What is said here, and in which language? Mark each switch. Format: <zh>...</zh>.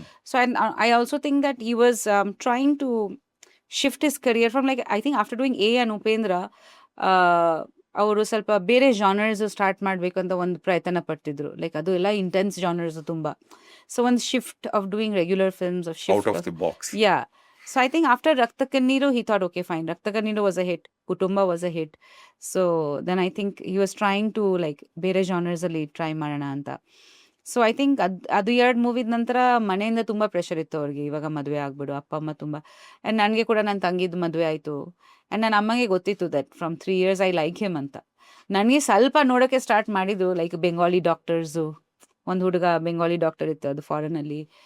<en>so I also think that he was trying to shift his career from like I think after doing and Upendra</en> <kn>ಅವರು ಸ್ವಲ್ಪ ಬೇರೆ genres start ಮಾಡಬೇಕು ಅಂತ ಒಂದು ಪ್ರಯತ್ನ ಪಡ್ತಿದ್ರು.</kn> <en>Like ಅದು ಎಲ್ಲ intense genres ತುಂಬ. ಸೊ ಒಂದು shift of doing regular films of out shift of the box. Yeah. So I think after Rakta Kanneeru, he thought, okay, fine. Rakta Kanneeru was a hit. Kutumba was a hit. So then I think he was trying to like ಬೇರೆ genres</en> <kn>ಅಲ್ಲಿ try ಮಾಡೋಣ ಅಂತ.</kn> <en>so I think</en> <kn>ಅದು 2 ಮೂವಿದ ನಂತರ ಮನೆಯಿಂದ ತುಂಬ pressure ಇತ್ತು ಅವ್ರಿಗೆ, ಇವಾಗ ಮದುವೆ ಆಗ್ಬಿಡು, ಅಪ್ಪ ಅಮ್ಮ ತುಂಬ. ಆ್ಯಂಡ್ ನನಗೆ ಕೂಡ ನನ್ನ ತಂಗಿದ್ದು ಮದುವೆ ಆಯಿತು. ಆ್ಯಂಡ್ ನನ್ನ ಅಮ್ಮಗೆ ಗೊತ್ತಿತ್ತು</kn> <en>that from 3 years I like him</en> <kn>ಅಂತ. ನನಗೆ ಸ್ವಲ್ಪ ನೋಡೋಕ್ಕೆ ಸ್ಟಾರ್ಟ್ ಮಾಡಿದ್ದು ಲೈಕ್ ಬೆಂಗಾಲಿ ಡಾಕ್ಟರ್ಸು, ಒಂದು ಹುಡುಗ ಬೆಂಗಾಲಿ ಡಾಕ್ಟರ್ ಇತ್ತು ಅದು ಫಾರಿನಲ್ಲಿ.</kn>